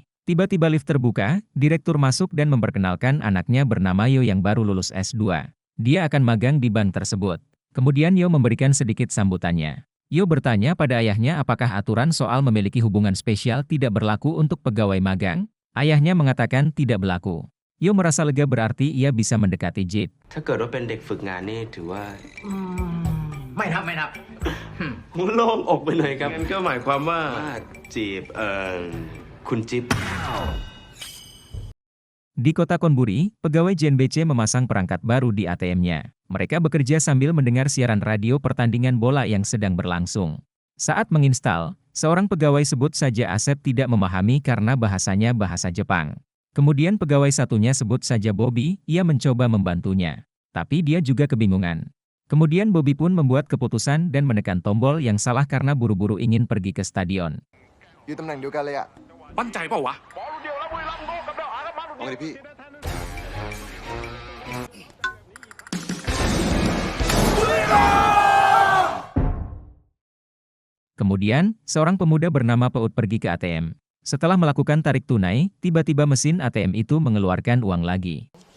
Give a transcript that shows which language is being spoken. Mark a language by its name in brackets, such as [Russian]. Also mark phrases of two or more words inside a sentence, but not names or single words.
[Indonesian] Tiba-tiba lift terbuka, direktur masuk dan memperkenalkan anaknya bernama Yo yang baru lulus S2. Dia akan magang di bank tersebut. Kemudian Yo memberikan sedikit sambutannya. Yo bertanya pada ayahnya apakah aturan soal memiliki hubungan spesial tidak berlaku untuk pegawai magang? Ayahnya mengatakan tidak berlaku. Yo merasa lega berarti ia bisa mendekati Jeep. [Thai] ถ้าเกิดว่าเป็นเด็กฝึกงานนี่ถือว่า ไม่นับ โล่งอกไปหน่อยครับ งั้นก็หมายความว่า จีบคุณจิ๊บ [Indonesian] Di kota Konburi, pegawai JNBC memasang perangkat baru di ATM-nya. Mereka bekerja sambil mendengar siaran radio pertandingan bola yang sedang berlangsung. Saat menginstal, seorang pegawai sebut saja Asep tidak memahami karena bahasanya bahasa Jepang. Kemudian pegawai satunya sebut saja Bobby, ia mencoba membantunya. Tapi dia juga kebingungan. Kemudian Bobby pun membuat keputusan dan menekan tombol yang salah karena buru-buru ingin pergi ke stadion. [Thai] อยู่ตำแหน่งเดียวกันเลยอะ มั่นใจเปล่าวะ เอาเลยพี่ [Indonesian] Kemudian, seorang pemuda bernama Paut pergi ke ATM. Setelah melakukan tarik tunai, tiba-tiba mesin ATM itu mengeluarkan uang lagi.